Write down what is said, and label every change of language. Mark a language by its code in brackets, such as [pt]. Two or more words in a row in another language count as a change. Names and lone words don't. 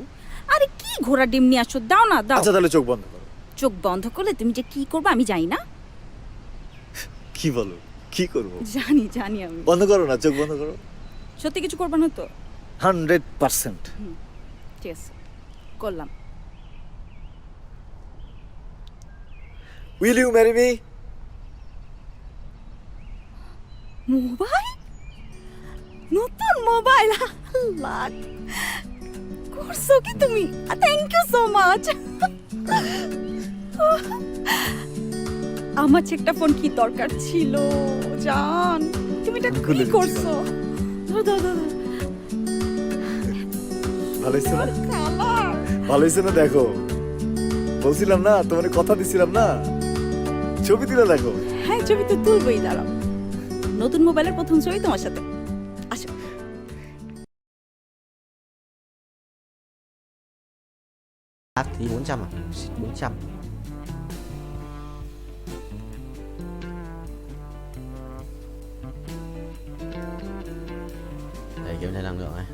[bn] আরে কি ঘোড়া ডিম নিয়ে আসছো, দাও না দাও। আচ্ছা তাহলে চোখ বন্ধ করো। চোখ বন্ধ করলে তুমি যে কি করবে আমি জানি না। কি বলো, কি করবো? জানি জানি আমি। বন্ধ করো না, চোখ বন্ধ করো। সত্যি কিছু করবে না তো? 100%। ঠিক আছে, করলাম। [en] Will you marry me? [bn] মোবাইল, নতুন মোবাইল, লাখ করছো কি তুমি? [en] thank you so much. [bn] আমার একটা ফোন কি দরকার ছিল জান, তুমি এটা কি করছো? ধরো ধরো ধরো। ভালো হয়েছে না? ভালো হয়েছে না? দেখো, বলছিলাম না, তোমার কথা দিছিলাম না, ছবি তুলে দেখো। হ্যাঁ ছবি তো তুলবই, দাঁড়াও। নতুন মোবাইলের প্রথম ছবি তোমার সাথে। আসো। [vi] Thì 400 à? 400. Đây kiểm tra năng lượng này.